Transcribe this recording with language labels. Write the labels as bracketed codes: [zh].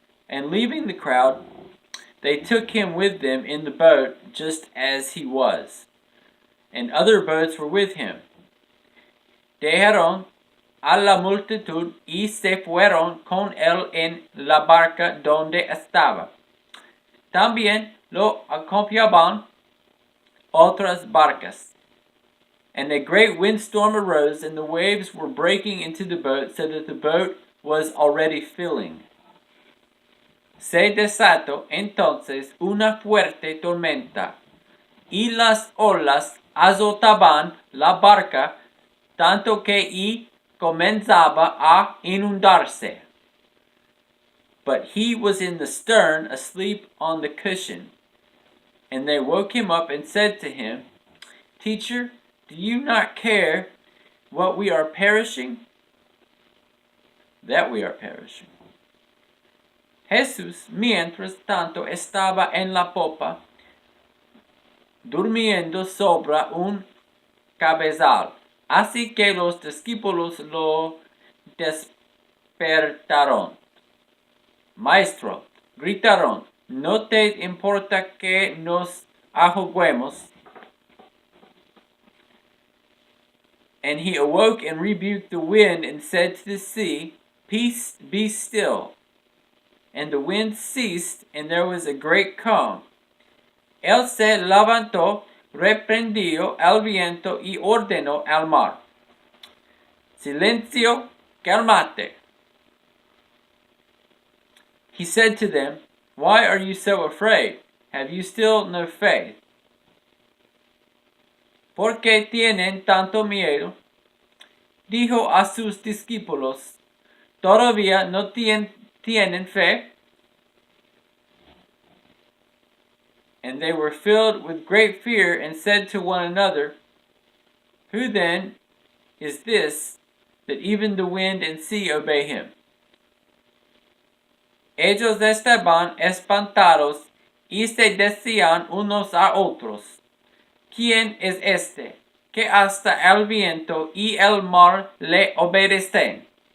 [en] And leaving the crowd, they took him with them in the boat, just as he was. And other boats were with him. [es] Dejaron a la multitud y se fueron con él en la barca donde estaba. También lo acompañaban otras barcas. [en] And a great windstorm arose, and the waves were breaking into the boat, so that the boat was already filling. [es] Se desató entonces una fuerte tormenta, y las olas azotaban la barca, tanto que comenzaba a inundarse. [en] but he was in the stern, asleep on the cushion. And they woke him up and said to him, Teacher, do you not care what we are perishing? That we are perishing. [es] Jesús, mientras tanto, estaba en la popa, durmiendo sobre un cabezal. Así que los discípulos lo despertaron. Maestro, gritaron, ¿no te importa que nos ahoguemos? [en] And he awoke and rebuked the wind and said to the sea, Peace, be still. And the wind ceased, and there was a great calm. [es] Él se levantó, reprendió al viento y ordenó al mar, Silencio, calmate. [en] He said to them, Why are you so afraid? Have you still no faith? [es] ¿Por qué tienen tanto miedo? Dijo a sus discípulos, ¿todavía no tienen fe? [en] And they were filled with great fear and said to one another, Who then is this that even the wind and sea obey him? [es] Ellos estaban espantados y se decían unos a otros, ¿Quién es este, que hasta el viento y el mar le obedecen?